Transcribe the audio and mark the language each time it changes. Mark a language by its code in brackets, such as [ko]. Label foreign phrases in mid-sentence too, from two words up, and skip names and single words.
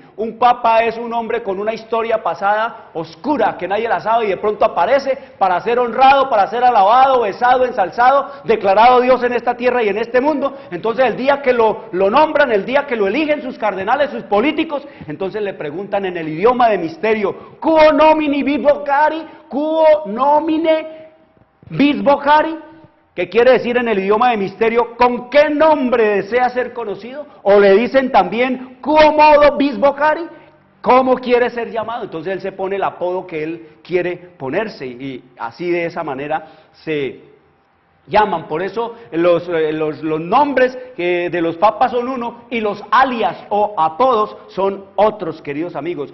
[es] Un papa es un hombre con una historia pasada oscura, que nadie la sabe y de pronto aparece para ser honrado, para ser alabado, besado, ensalzado, declarado Dios en esta tierra y en este mundo. Entonces el día que lo nombran, el día que lo eligen sus cardenales, sus políticos, entonces le preguntan en el idioma de misterio, [la] quo nomine vis vocari, quo nomine vis vocari, [es] ¿qué quiere decir en el idioma de misterio? ¿Con qué nombre desea ser conocido? O le dicen también, [la] quo modo vis vocari, [es] ¿cómo quiere ser llamado? Entonces él se pone el apodo que él quiere ponerse y así de esa manera se llaman. Por eso los nombres de los papas son uno y los alias o apodos son otros, queridos amigos.